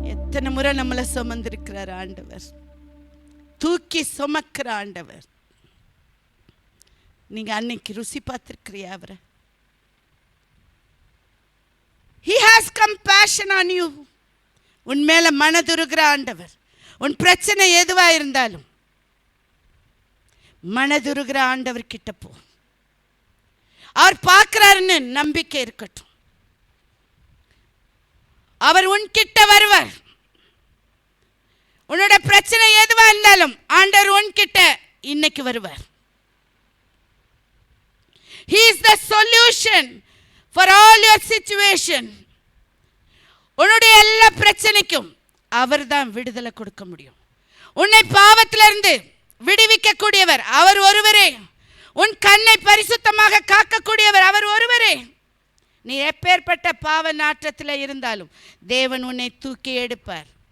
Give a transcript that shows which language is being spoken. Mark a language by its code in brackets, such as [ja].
[ta] தூரம் நம்மளை சுமந்திருக்கிறார் ஆண்டவர், தூக்கி சுமக்கிற ஆண்டவர். நீங்க அன்னைக்கு ருசி பார்த்திருக்கிறியா அவரை? [en] He has compassion on you. [ta] உன் மேல மனதுருகிற ஆண்டவர். உன் பிரச்சனை எதுவா இருந்தாலும் மனதுருகிற ஆண்டவர் கிட்ட போ. அவர் பார்க்கிறாருன்னு நம்பிக்கை இருக்கட்டும். அவர் உன்கிட்ட வருவார். உன்னோட பிரச்சனை எதுவா இருந்தாலும் ஆண்டவர் உன்கிட்ட இன்னைக்கு வருவார். [en] He is the solution for all your situation. [ta] உன்னுடைய எல்லா பிரச்சனைக்கும் அவர் தான் விடுதலை கொடுக்க முடியும். உன்னை பாவத்திலிருந்து விடுவிக்க கூடியவர் அவர் ஒருவரே. உன் கண்ணை பரிசுத்தமாக காக்கக்கூடியவர் அவர் ஒருவரே. நீ எப்பேற்பட்ட பாவ நாற்றத்தில் இருந்தாலும் தேவன் உன்னை தூக்கி எடுப்பார்.